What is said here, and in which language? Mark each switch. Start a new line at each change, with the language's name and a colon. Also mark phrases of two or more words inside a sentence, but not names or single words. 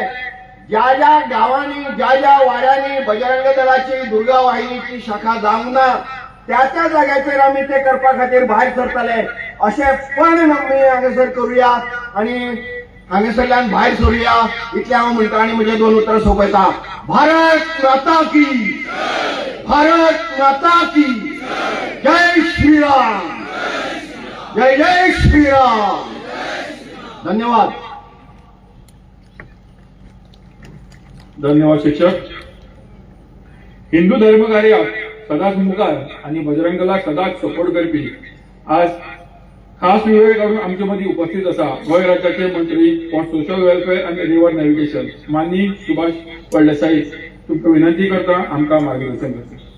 Konkani: ज्या ज्या गावांनी, ज्या ज्या वाड्यांनी बजरंग दलाची, दुर्गा वाहिनीची शाखा जावंक ना, त्या त्या जाग्याचेर आमी ते करपा खातीर भायर सरतले. अशें पण आमी हांगासर करुया आणि हांगासरल्यान भायर सरुया. इतलें हांव म्हणटा आणि म्हजे 2 उतरां सोंपयता.
Hindi: भारत माता की, भारत माता की जय श्रीराम, जय जय श्रीराम.
Konkani: धन्यवाद. धन्यवाद शिक्षक. हिंदू धर्मकार्याक सदांच मुखार आणि बजरंग दलाक सदांच सपोर्ट करपी आज खास वेळ काढून आमचे मदीं उपस्थित आसा गोंय राज्याचे मंत्री
English: for social welfare
Konkani: आनी
English: river navigation
Konkani: माननीय सुभाष फळदेसाई तुमकां विनंती करता आमकां मार्गदर्शन करता.